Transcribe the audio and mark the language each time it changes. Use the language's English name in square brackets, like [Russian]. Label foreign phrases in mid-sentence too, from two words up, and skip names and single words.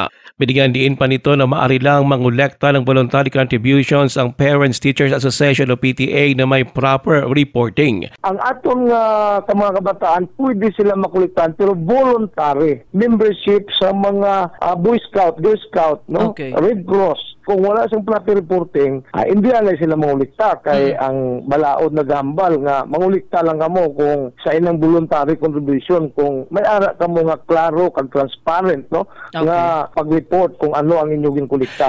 [Filipino] Binigyan din pa nito na maaari lang mangolekta ng [English] voluntary contributions [Filipino] ang Parents Teachers Association o PTA na may [English] proper reporting. [Hiligaynon] Ang atong mga kabataan, pwede sila makuliktan pero [English] voluntary membership [Hiligaynon] sa mga Boy Scout, Girl Scout, no? Okay. Red Cross. Kung wala siyang [English] proper reporting, [Filipino] hindi na sila [Hiligaynon] mangulikta kay ang balaod na gambal nga mangulikta lang kamo kung sa inang [English] voluntary contribution [Hiligaynon] kung may ara kamo nga klaro kag transparent, no? Okay. Nga pag-report kung ano ang inyong kulikta.